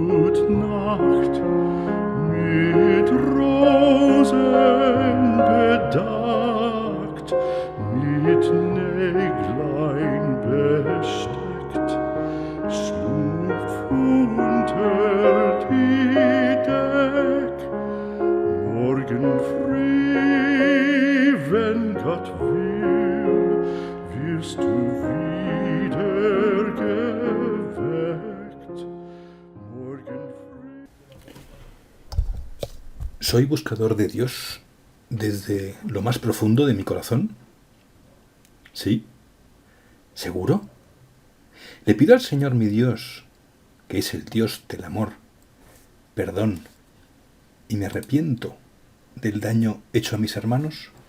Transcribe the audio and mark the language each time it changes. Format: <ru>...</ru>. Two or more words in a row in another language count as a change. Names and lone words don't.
<de>und Nacht mit Rosen bedeckt, mit Näglein besteckt, schlupf unter die Deck. Morgen früh, wenn Gott will, wirst du wieder geweckt. Morgen früh.</de> <es>¿Soy buscador de Dios desde lo más profundo de mi corazón? ¿Sí? ¿Seguro? Le pido al Señor mi Dios, que es el Dios del amor, perdón, y me arrepiento del daño hecho a mis hermanos.</es>